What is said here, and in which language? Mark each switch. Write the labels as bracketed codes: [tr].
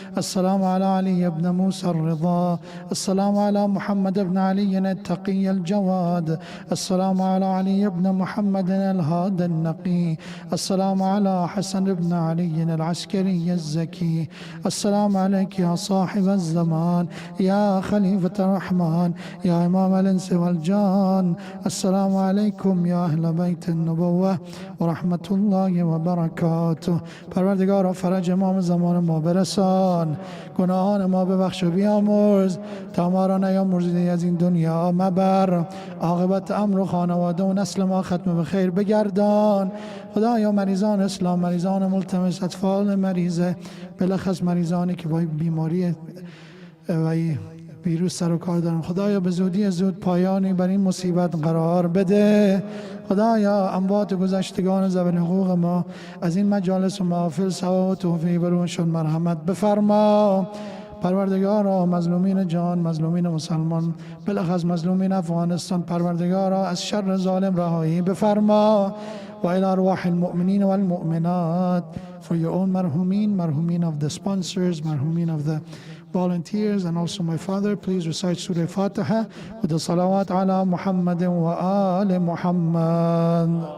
[ar] السلام على علي بن موسى الرضا السلام على محمد بن علي التقي الجواد السلام على علي بن محمد الهادي النقي السلام على حسن بن علي العسكري الزكي السلام عليك يا صاحب الزمان الرحمن يا خليفة الرحمن يا إمام الإنس والجان. السلام عليكم يا أهل بيت النبوة و رحمت الله و برکاته. [fa] پروردگارا فرج امام زمان ما برسان، گناهان ما ببخش و بیامرز، تا ما را نیامرزیده از این دنیا مبر، عاقبت امر و خانواده و نسل ما ختم به خیر بگردان. خدایا مریضان اسلام، مریضان ملتمس، اطفال مریضه، بلخص مریضانی که با بیماری و ویروس سر و کار دارن، خدایا به زودی زود پایانی بر این مصیبت قرار بده. خدایا اموات گذشتگان ذوی حقوق ما از این مجالس و محافل ثواب و توفیق بر اونشون مرحمت بفرما. پروردگارا مظلومین جان، مظلومین مسلمان، بالاخص مظلومین افغانستان، پروردگارا از شر ظالم رهایی بفرما. [ar] و الى ارواح المؤمنین و المؤمنات، [en] for your own marhumin, marhumin of the sponsors, marhumin of the volunteers, and also my father, please recite Surah Fatiha with the [ar] salawat ala Muhammad wa ali Muhammad.